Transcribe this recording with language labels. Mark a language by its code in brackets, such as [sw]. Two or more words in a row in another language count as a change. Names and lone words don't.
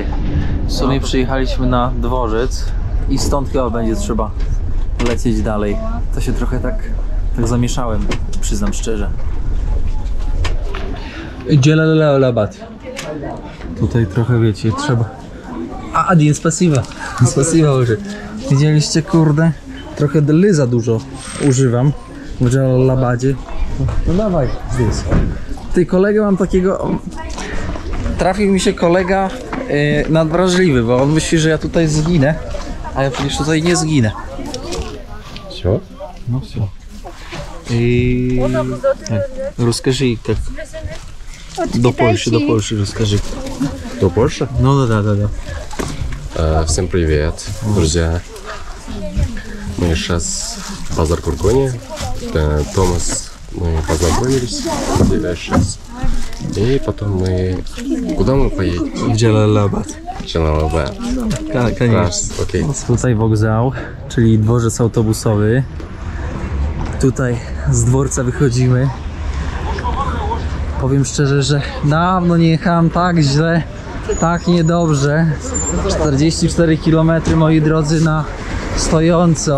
[pl] W sumie przyjechaliśmy na dworzec i stąd chyba będzie trzeba lecieć dalej. To się trochę tak zamieszałem, przyznam szczerze. Jalalabad. Tutaj trochę, wiecie, trzeba... [ru] Один, спасибо. Спасибо уже. [pl] Widzieliście, kurde? Trochę ly za dużo używam w Jalalabadzie. No dawaj, zdjęć. Ty, kolegę mam takiego... Trafił mi się kolega nadwrażliwy, bo on myśli, że ja tutaj zginę, a ja przecież tutaj nie zginę. [ru] Все? No все. I... Расскажи, как... До Польши расскажи. До Польши? Ну да. Всем привет, друзья. Мы сейчас в базар Курконе. Томас, мы познакомились сейчас. И потом мы... Куда мы поедем? [pl] W Jalalabad. Jalalabad. [ru] Конечно. Окей. [pl] Tutaj wokzał, czyli dworzec autobusowy. Tutaj z dworca wychodzimy. Powiem szczerze, że dawno nie jechałem tak źle, tak niedobrze. 44 km, moi drodzy, na stojąco.